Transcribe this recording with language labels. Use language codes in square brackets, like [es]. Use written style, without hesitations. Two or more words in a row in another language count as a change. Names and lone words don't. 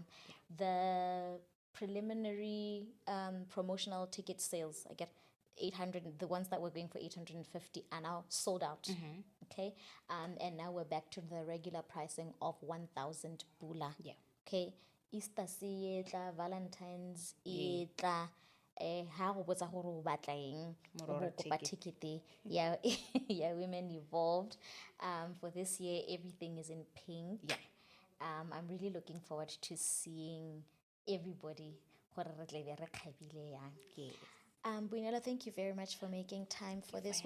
[en] The preliminary promotional ticket sales, 800, the ones that were going for 850 are now sold out. Okay. And now we're back to the regular pricing of 1,000 pula. Yeah. Okay. [tn] Easter se etla, Valentine's etla. Ha go botsa gore o batla eng, o bo kopa ticket. [en] Yeah. Yeah, Women Evolved. For this year, everything is in pink. Yeah. I'm really looking forward to seeing everybody. Yes. Boineelo, thank you very much for making time for this.